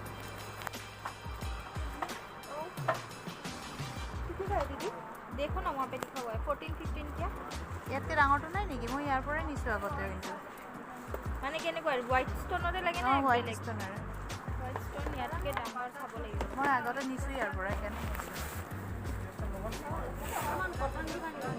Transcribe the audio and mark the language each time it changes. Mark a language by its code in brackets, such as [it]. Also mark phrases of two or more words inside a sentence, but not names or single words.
[hi] देखो ना वहाँ पे लिखा हुआ है 14-15 क्या [as] ইয়াতকৈ ডাঙৰটো নাই নেকি মই ইয়াৰ পৰাই নিছোঁ আগতে কিন্তু মানে কেনেকুৱা [en] white stone [as] লাগে না [en] white stone white stone [as] ইয়াতকৈ ডাঙৰ চাব লাগিব মই আগতে নিছোঁ ইয়াৰ পৰা সেইকাৰণে অকণমান কটন দোকান